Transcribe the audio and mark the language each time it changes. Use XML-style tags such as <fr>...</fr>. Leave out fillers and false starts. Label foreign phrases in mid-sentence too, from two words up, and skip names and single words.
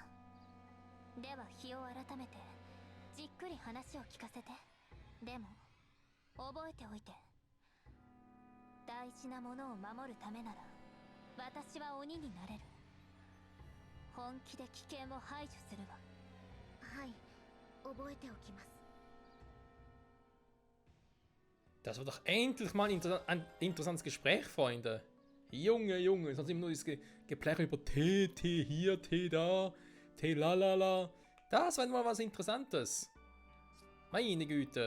<ja>では日を改めてじっくり話を聞かせて。でも覚えておいて、大事なものを守るためなら私は鬼になれる。本気で危険を排除するわ。はい、覚えておきます。</ja> <de>Das war doch endlich mal ein interessantes Gespräch, Freunde. Junge, Junge, sonst immer nur dieses Geplärre über Tee, Tee hier, Tee da, Tee lalala. Das war mal was Interessantes. Meine Güte.</de>